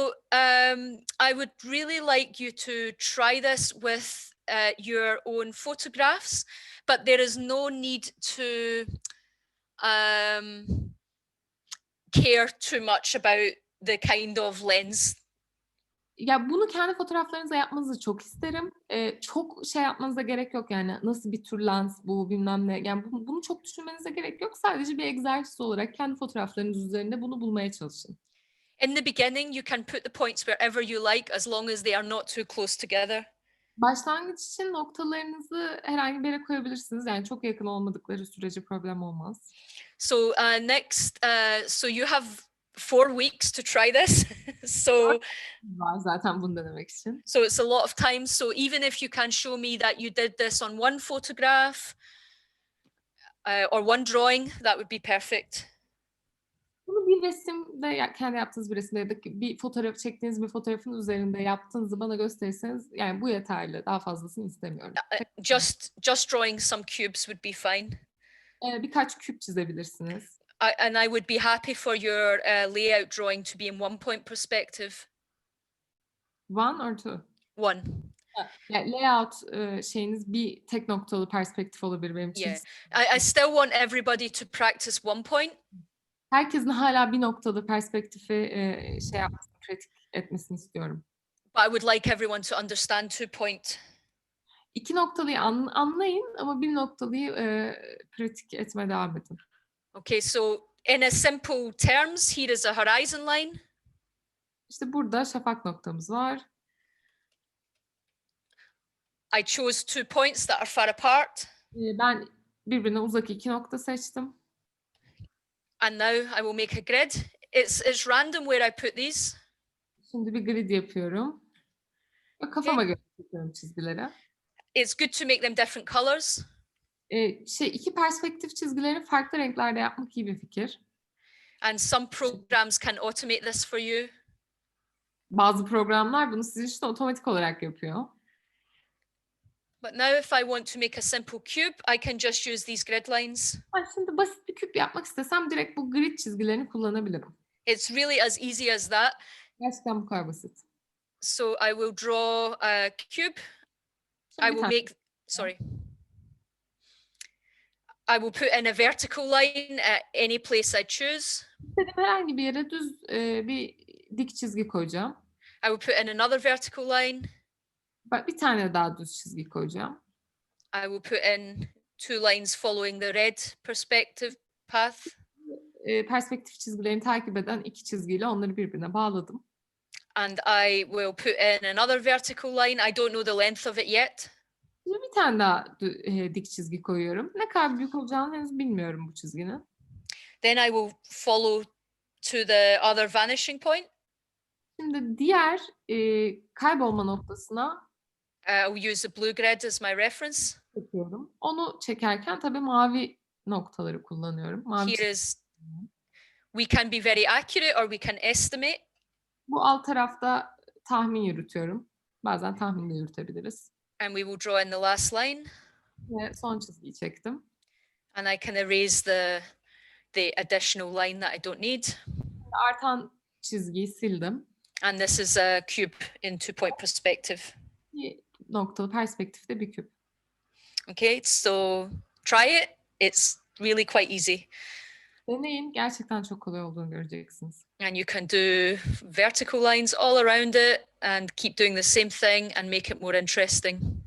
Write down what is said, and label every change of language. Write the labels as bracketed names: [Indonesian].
[English] I would really like you to try this with your own photographs, but there is no need to care too much about the kind of lens. [Turkish] Ya bunu kendi fotoğraflarınıza yapmanızı çok isterim. Çok şey yapmanıza gerek yok yani nasıl bir tür lens bu bilmem ne. Yani bunu çok düşünmenize gerek yok. Sadece bir egzersiz olarak kendi fotoğraflarınız üzerinde bunu bulmaya çalışın. [English] In the beginning, you can put the points wherever you like, as long as they are not too close together. [Turkish] Başlangıç için noktalarınızı herhangi bir yere koyabilirsiniz. Yani çok yakın olmadıkları sürece problem olmaz. [English] So next, so you have 4 weeks to try this. So [Turkish] Var zaten bunu denemek için. [English] so it's a lot of time. So even if you can show me that you did this on one photograph or one drawing, that would be perfect. [Turkish] Bunu bir resimde, kendi yaptığınız bir resimde ya da bir fotoğraf çektiğiniz bir fotoğrafın üzerinde yaptığınızı bana gösterirseniz yani bu yeterli. Daha fazlasını istemiyorum. [English] Just drawing some cubes would be fine. [Turkish] Birkaç küp çizebilirsiniz. [English] And I would be happy for your layout drawing to be in 1-point perspective. 1 or 2? 1. [Turkish] Yani layout şeyiniz bir tek noktalı perspektif olabilir benim için. [English] Yeah. I still want everybody to practice 1 point. [Turkish] Herkesin hala bir noktada perspektifi şey yapmasını, pratik etmesini istiyorum. [English] But I would like everyone to understand 2 point. [Turkish] 2 noktalıyı anlayın ama bir noktalıyı pratik etmeye devam edin. [English] Okay, so in a simple terms, here is a horizon line. [Turkish] İşte burada şafak noktamız var. [English] I chose 2 points that are far apart. [Turkish] Ben birbirine uzak 2 nokta seçtim. [English] And now I will make a grid. It's random where I put these. [Turkish] Şimdi bir grid yapıyorum. Ve kafama göre çekiyorum çizgileri. [English] It's good to make them different colors. [Turkish] İki perspektif çizgileri farklı renklerde yapmak iyi bir fikir. [English] And some programs can automate this for you. [Turkish] Bazı programlar bunu sizin için otomatik olarak yapıyor. [English] But now if I want to make a simple cube, I can just use these grid lines. [Turkish] Şimdi basit bir küp yapmak istesem direkt bu grid çizgilerini kullanabilirim. [English] It's really as easy as that. [Turkish] Gerçekten bu kadar basit. [English] So I will draw a cube. I will make, sorry. I will put in a vertical line at any place I choose. [Turkish] İstediğim herhangi bir yere düz bir dik çizgi koyacağım. [English] I will put in another vertical line. [Turkish] Bir tane daha düz çizgi koyacağım. [English] I will put in 2 lines following the red perspective path. [Turkish] Perspektif çizgilerini takip eden 2 çizgiyle onları birbirine bağladım. [English] And I will put in another vertical line. I don't know the length of it yet. [Turkish] Şimdi bir tane daha dik çizgi koyuyorum. Ne kadar büyük olacağını henüz bilmiyorum bu çizginin. [English] Then I will follow to the other vanishing point. [Turkish] Şimdi diğer kaybolma noktasına [English] I will use the blue grid as my reference. [Turkish] çekiyorum. Onu çekerken tabii mavi noktaları kullanıyorum. Mavi [English] Here is, we can be very accurate or we can estimate. [Turkish] Bu alt tarafta tahmin yürütüyorum. Bazen tahmin de yürütebiliriz. [English] And we will draw in the last line. [Turkish] Ve son çizgiyi çektim. [English] And I can erase the additional line that I don't need. [Turkish] Artan çizgiyi sildim. [English] And this is a cube in 2-point perspective. [Turkish] Bir noktalı perspektifte bir küp. [English] Okay, so try it. It's really quite easy. [Turkish] Deneyin. Gerçekten çok kolay olduğunu göreceksiniz. [English] And you can do vertical lines all around it and keep doing the same thing and make it more interesting.